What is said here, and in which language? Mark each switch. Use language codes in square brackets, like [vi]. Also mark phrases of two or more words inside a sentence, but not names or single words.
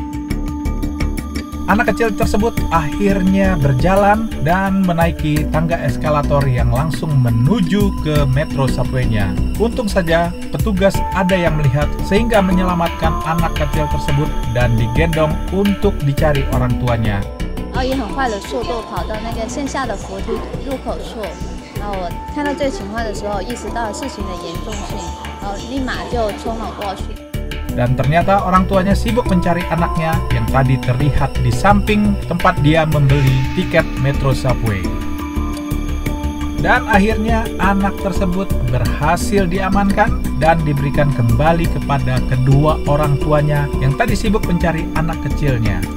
[id] Anak kecil tersebut akhirnya berjalan dan menaiki tangga eskalator yang langsung menuju ke metro subway-nya. Untung saja petugas ada yang melihat sehingga menyelamatkan anak kecil tersebut dan digendong untuk dicari orang tuanya. [zh] 以很快的速度跑到那个线下的福利入口处，我看到这个情况的时候，意识到事情的严重性，立马就冲了过去。 [id] Dan ternyata orang tuanya sibuk mencari anaknya yang tadi terlihat di samping tempat dia membeli tiket metro subway. Dan akhirnya anak tersebut berhasil diamankan dan diberikan kembali kepada kedua orang tuanya yang tadi sibuk mencari anak kecilnya.